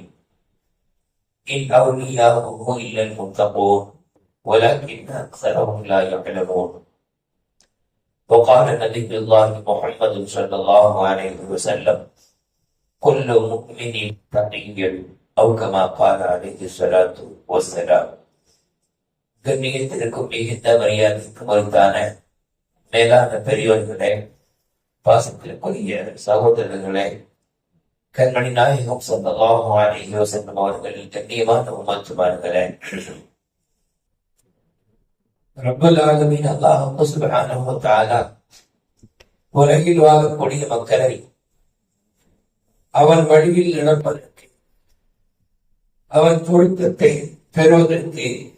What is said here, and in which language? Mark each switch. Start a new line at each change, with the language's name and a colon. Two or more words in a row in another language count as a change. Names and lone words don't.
Arabic: إن أولياؤه إلا المتقون ولكن أكثرهم لا يعلمون. وقال نبي الله محمد صلى الله عليه وسلم: كل مؤمن تقي أو كما قال عليه الصلاة والسلام.
Tamil: கண்ணியத்திற்கும் மிகுந்த மரியாதைக்கும் மறுத்தான மேலான பெரியோர்களே, பாசத்திற்குரிய சகோதரர்களே, கண்மணி நாயகம்
Arabic: صلى الله عليه وسلم
Tamil: அவர்களின் கண்ணியமான உம்மத்துமார்களே,
Arabic: رب العالمين الله سبحانه وتعالى
Tamil: உலகில் வாழக்கூடிய மக்களை அவன் வழியில் நடப்பதற்கு, அவன் பொருத்தத்தை பெறுவதற்கு,